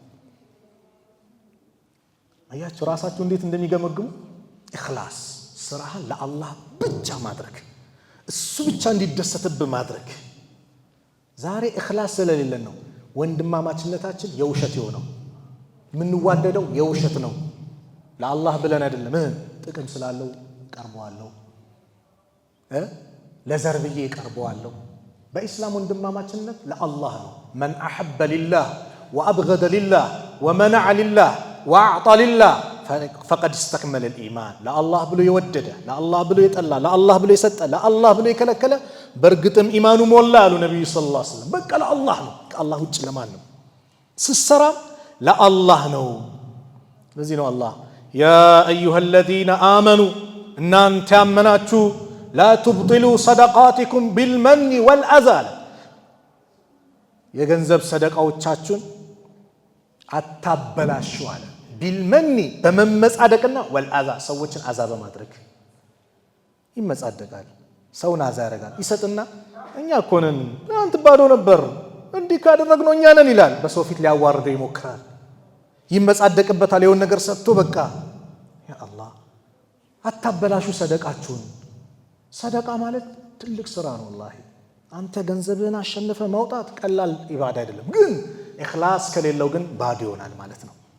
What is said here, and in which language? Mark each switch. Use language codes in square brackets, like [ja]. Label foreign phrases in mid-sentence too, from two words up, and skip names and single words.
[am] አያችሁ ራሳችሁ እንዴት እንደሚገመግሙ ኢኽላስ ስራህን ለአላህ ብቻ ማድረግ እሱ ብቻ እንዲደሰትብ ማድረግ ዛሬ ኢኽላስ ስለሌለን ነው ወንድማማችነታችን የውሸት የሆነው ምንዋደደው የውሸት ነው ለአላህ ብለን አይደለም ጥቅም ስላለው ቀርበዋለሁ ለዘርብዬ ቀርበዋለሁ በእስላም ወንድማማችነት ለአላህ ነው [ar] من احب لله وابغض لله ومنع لله واعطى لله فقد استكمل الايمان لا الله [am] ብሎ የወደደ [ar] لا الله [am] ብሎ የጠላ [ar] لا الله [am] ብሎ የሰጠ [ar] لا الله [am] ብሎ የከለከለ በርግጥም ኢማኑ ሞላ አሉ ነብዩ [ar] صلى الله عليه وسلم [am] በቃ ለአላህ ነው ከአላህ ውጭ ለማን ነው ስሰራ ለአላህ ነው ለዚህ ነው አላህ [ar] يا ايها الذين امنوا [am] እናንተ ያመናችሁ [ar] لا تبطلوا صدقاتكم بالمن والاذى [am] የገንዘብ ሰደቃዎቻችሁን አታበላሹ አለ ቢልመኒ በመመጻደቅና ወልአዛ ሰዎችን አዛ በማድረግ ይመጻደቃል ሰውን አዛ ያደርጋል ይሰጥና እኛ እኮ ነን አንተ ባዶ ነበር እንዲህ ካደረግነው እኛ ነን ይላል በሰው ፊት ሊያዋርደው ይሞክራል ይመጻደቅበታል የሆነ ነገር ሰጥቶ በቃ ያ አላህ አታበላሹ ሰደቃችሁን ሰደቃ ማለት ትልቅ ስራ ነው ወላሂ አንተ ገንዘብህን አሸንፈ ማውጣት ቀላል ኢባዳ አይደለም ግን ኢኽላስ ከሌለው ግን ባዶ ይሆናል ማለት ነው